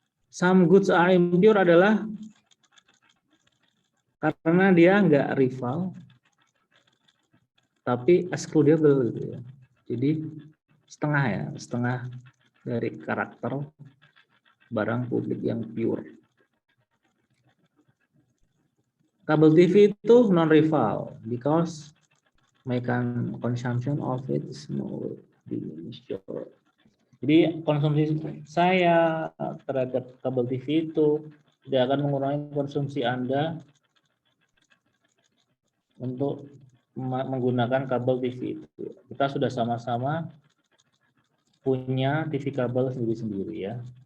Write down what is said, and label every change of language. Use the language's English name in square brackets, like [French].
[English] Some goods are impure [Indonesian] adalah karena dia nggak rival, tapi excludable gitu ya. Jadi setengah dari karakter barang publik yang pure. Kabel TV itu [English] non-rival because my consumption of it is more diminished. [Indonesian] Jadi konsumsi saya terhadap kabel TV itu tidak akan mengurangi konsumsi Anda untuk menggunakan kabel TV itu. Kita sudah sama-sama punya TV kabel sendiri-sendiri ya.